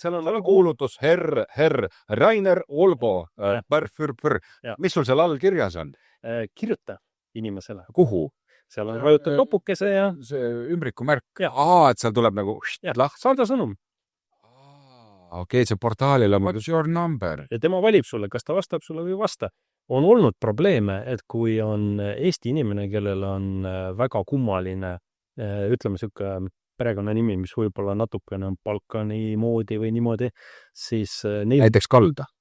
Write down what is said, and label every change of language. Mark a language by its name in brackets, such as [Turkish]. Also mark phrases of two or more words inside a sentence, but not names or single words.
[Estonian] Seal on kuulutus herr Rainer Olbo. Mis sul seal all kirjas on? Kirjuta inimesele. Kuhu? Seal on vajutud nopukese ja see ümbrikumärk. Et seal tuleb nagu saada sõnum. Okei, see portaalil on [English] what's your number. [Estonian] Ja tema valib sulle, kas ta vastab sulle või vasta. On olnud probleeme, et kui on Eesti inimene, kellel on väga kummaline, ütleme siuke perekonna nimi, mis võib-olla natukene on Balkani moodi või niimoodi, siis näiteks Kalda.